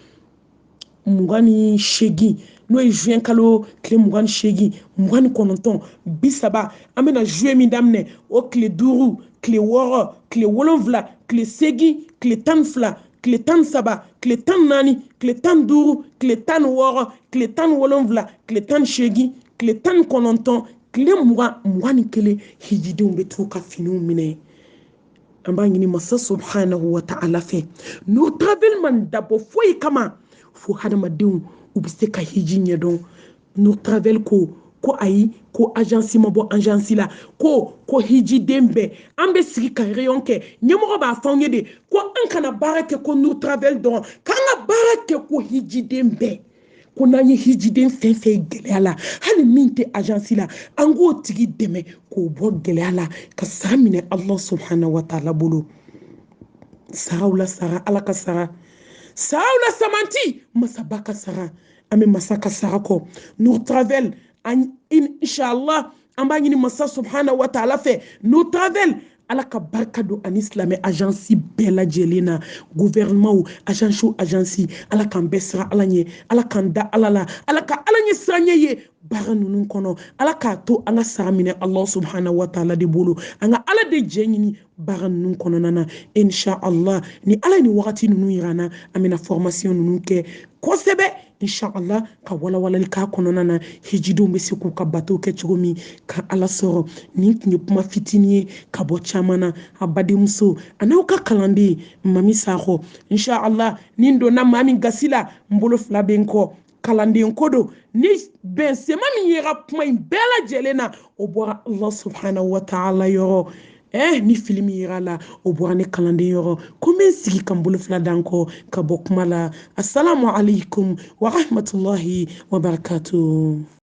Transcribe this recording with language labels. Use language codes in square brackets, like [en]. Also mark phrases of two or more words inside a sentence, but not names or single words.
[bm] 28 n'o ye juin kalo tile 28 29 30 an bɛna juillet min daminɛ o tile 5 tile 6 tile 7 tile 8 tile 12 tile 13 tile 14 tile 15 tile 16 tile 17 tile 18 tile 19 tile 21 hijidenw bɛ t'u ka finiw minɛ an b'a ɲini masa [ar] سبحانه وتعالى [bm] fɛ Nour Travel man dabɔ foyi kama fo hadamadenw u bɛ se ka hiji ɲɛdɔn Nour Travel ko ayi ko agence ma bɔ agence la ko hijiden bɛɛ an bɛ sigi ka réunion kɛ ɲɛmɔgɔ b'a fɔ an ye de ko an kana baara kɛ ko Nour Travel dɔrɔn k'an ka baara kɛ ko hijiden bɛɛ ko n'an ye hijiden fɛn fɛn gɛlɛya la hali min tɛ agence la an k'o tigi dɛmɛ k'o bɔ gɛlɛya la ka sara minɛ [ar] الله سبحانه وتعالى [bm] bolo saraw la sara ala ka sara saraw la samanti masaba ka sara an bɛ masa ka sara kɔ Nour Travel inshallah an b'a ɲini masa [ar] سبحانه وتعالى [bm] fɛ Nour Travel ala ka barika don ani silamɛ agence bɛɛ lajɛlen na [fr] gouvernement agence [bm] ala k'an bɛɛ sira ala ɲɛ ala k'an da ala la ala ka ala ɲɛ siran ɲɛ ye baara ninnu kɔnɔ ala k'a to an ka sara minɛ [ar] الله سبحانه وتعالى [bm] de bolo an ka ala de jɛ ɲini baara ninnu kɔnɔna na inshallah ni ala ni wagati ninnu yira na an bɛna formation ninnu kɛ kosɛbɛ inshallah ka walawalali k'a kɔnɔna na hijidenw bɛ se k'u ka bateau kɛ cogo min ka ala sɔrɔ nin tun ye kuma fitinin ye ka bɔ caman na a badenmuso a n'aw ka kalanden Mami Sakɔ inshallah nin donna maa min gasi la n bolo fila bɛ n kɔ kalanden ko don ni bɛnsema min yera kuma in bɛɛ lajɛlen na o bɔra [ar] الله سبحانه وتعالى [bm] yɔrɔ ni film yira la o bɔra ne kalanden yɔrɔ ko n bɛ n sigi ka n bolo fila da n kɔ ka bɔ kuma la [ar] السلام عليكم ورحمة الله وبركاته